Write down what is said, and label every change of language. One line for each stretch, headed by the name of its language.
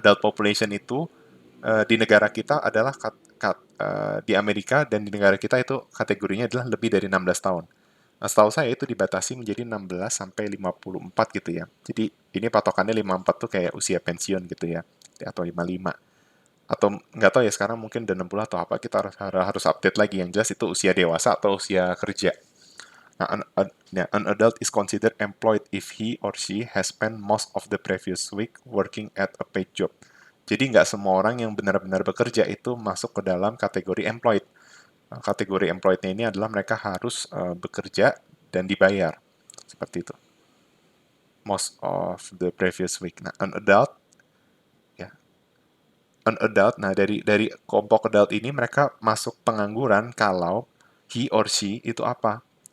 Indonesian: Adult population itu di negara kita adalah di Amerika dan di negara kita itu kategorinya adalah lebih dari 16 tahun. Nah, setahu saya itu dibatasi menjadi 16 sampai 54 gitu ya. Jadi ini patokannya 54 tuh kayak usia pensiun gitu ya, atau 55. Atau nggak tahu ya, sekarang mungkin udah 60 atau apa, kita harus update lagi. Yang jelas itu usia dewasa atau usia kerja.
English: Nah, an adult is considered employed if he or she has spent most of the previous week working at a paid job.
Indonesian: Jadi nggak semua orang yang benar-benar bekerja itu masuk ke dalam kategori employed. Kategori employed-nya ini adalah mereka harus bekerja dan dibayar. seperti itu.
English: Most of the previous week. Nah, an adult, ya, an adult.
Indonesian: Nah, dari kelompok adult ini mereka masuk pengangguran kalau
English: he or she
Indonesian: itu apa?